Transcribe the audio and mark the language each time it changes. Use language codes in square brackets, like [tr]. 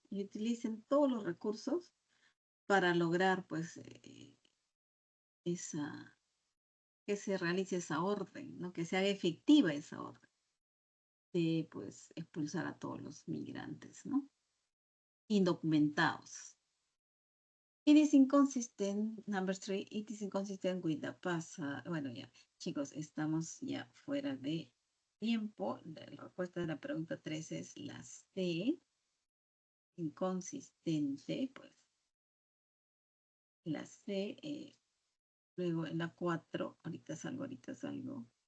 [es] Y utilicen todos los recursos para lograr, pues, que se realice esa orden, ¿no? Que se haga efectiva esa orden de, pues, expulsar a todos los migrantes, ¿no? Indocumentados. [en] It is inconsistent, number 3, it is inconsistent with the past. [es] Bueno, ya, chicos, estamos ya fuera de tiempo. La respuesta de la pregunta 3 es la C. Inconsistente, pues. La C, luego en la 4, ahorita salgo.